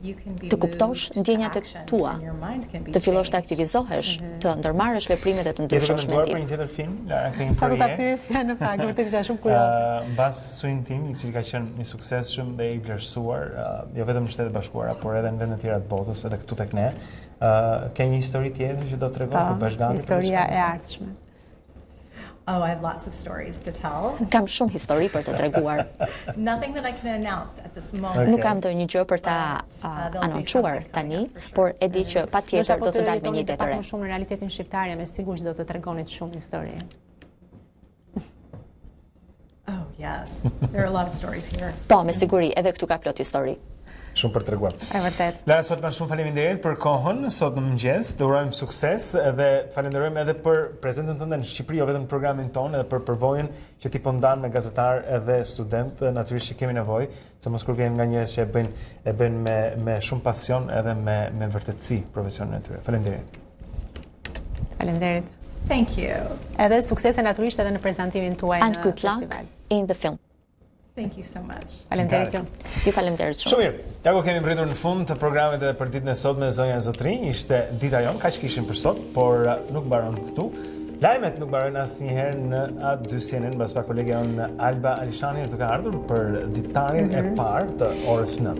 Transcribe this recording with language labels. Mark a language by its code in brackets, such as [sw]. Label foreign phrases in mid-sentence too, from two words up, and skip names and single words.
[sq] të kuptosh ndjenjat e tua, të fillosh të aktivizohesh, të ndërmarrësh veprimet e të ndryshme për një tjetër film, Lara, ka një Sa do ta projekt. pyesja në fakt, vërtet isha shumë kurioze. Mbas Swing Team, i cili ka qenë i suksesshëm dhe i vlerësuar, jo vetëm në Shtetet Bashkuara, por edhe në vende të tjera të botës, edhe këtu tek ne. Ke një histori tjetër që do të tregosh për bashkëngjitin? Historia e ardhshme. [en] Oh, I have lots of stories to tell. [sq] Kam shumë histori për të treguar. [en] Nothing that I can announce at this moment. [sq] Nuk kam ndonjë gjë për ta anoncuar tani, por e di që patjetër do të dalë me një ide të re. Pak më shumë në realitetin shqiptar, me siguri do të tregonit shumë histori. [en] Oh, yes. There are a lot of stories here. [sq] Po, me siguri, edhe këtu ka plot histori. Shumë për treguar. E vërtet. Lara Stoltman, shumë faleminderit për kohën sot në mëngjes. Të urojmë sukses dhe të falenderojmë edhe për prezentën tënde në Shqipëri, jo vetëm programin tonë, edhe për përvojën që ti po ndan me gazetar edhe student, natyrisht që kemi nevojë, se mos kur vjen nga njerëz që e bëjnë me shumë pasion edhe me vërtetësi profesionin e tyre. Faleminderit. Faleminderit. [en] Thank you. [sq] Edhe suksese natyrisht edhe në prezantimin tuaj në [en] And good luck [sq] festival. [en] in the film. Thank you so much. [sq] Faleminderit ju. Ju faleminderit shumë. Shumë mirë. Ja ku kemi mbritur në fund të programit edhe për ditën e sotme, zonja e zotrinj, ishte Dita Jonë, kaq kishin për sot, por nuk mbaron këtu. Lajmet nuk mbarojnë asnjëherë në A2-sjenin, mbas pak kolegja jonë Alba Alishani duke ardhur për ditarin e parë të orës 9.